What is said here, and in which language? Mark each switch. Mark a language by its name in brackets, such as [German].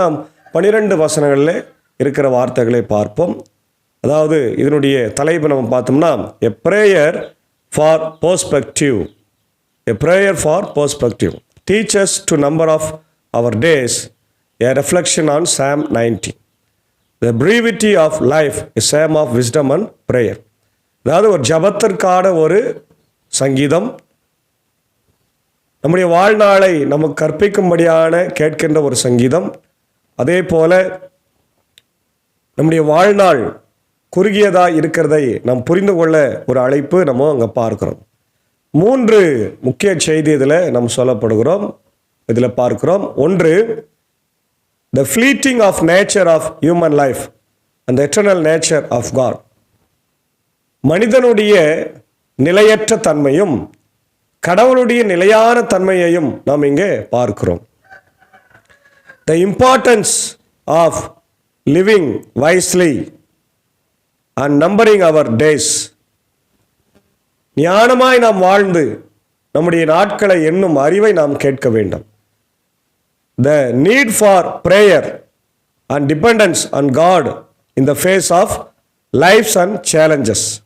[Tamil] நாம் 12 வசனங்களில் இருக்கிற வார்த்தைகளை பார்ப்போம். அதாவது இதனுடைய தலைப்பு நம்ம பார்த்தோம்னா, [English] A prayer for perspective. A prayer for perspective teach us to number of our days, a reflection on Psalm 90. The brevity of life is Psalm of wisdom and prayer. [Tamil] அதாவது ஒரு ஜபத்திற்கான ஒரு சங்கீதம், நம்முடைய வாழ்நாளை நமக்கு கற்பிக்கும்படியான கேட்கின்ற ஒரு சங்கீதம். அதே போல நம்முடைய வாழ்நாள் குறுகியதாக இருக்கிறதை நாம் புரிந்து கொள்ள ஒரு அழைப்பு நம்ம அங்கே பார்க்கிறோம். 3 முக்கிய செய்தி இதில் நம்ம சொல்லப்படுகிறோம், இதில் பார்க்கிறோம். [English] ஒன்று, the fleeting of nature of human life and the eternal nature of God. [Tamil] மனிதனுடைய நிலையற்ற தன்மையும் கடவுளுடைய நிலையான தன்மையையும் நாம் இங்கே பார்க்கிறோம். [English] The importance of living wisely and numbering our days. [Tamil] ஞானமாய் நாம் வாழ்ந்து நம்முடைய நாட்களை எண்ணும் அறிவை நாம் கேட்க வேண்டும். [English] The need for prayer and dependence on God in the face of lives and challenges.